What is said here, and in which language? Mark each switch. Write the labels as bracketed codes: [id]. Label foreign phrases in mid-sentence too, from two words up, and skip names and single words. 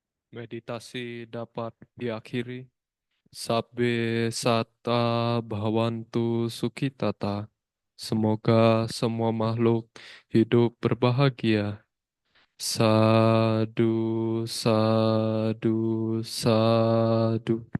[id] Meditasi dapat diakhiri. [pi] Sabbe sata bhavantu sukhitata. [id] Semoga semua makhluk hidup berbahagia. [pi] Sadu, sadu, sadu.